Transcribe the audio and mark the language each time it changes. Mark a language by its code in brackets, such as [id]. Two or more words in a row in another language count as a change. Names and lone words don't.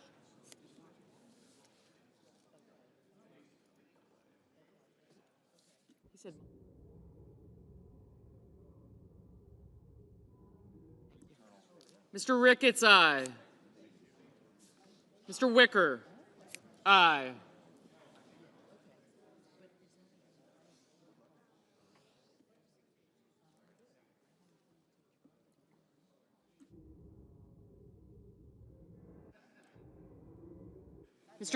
[en] He said, Mr. Ricketts, aye. Mr. Wicker, aye. Mr.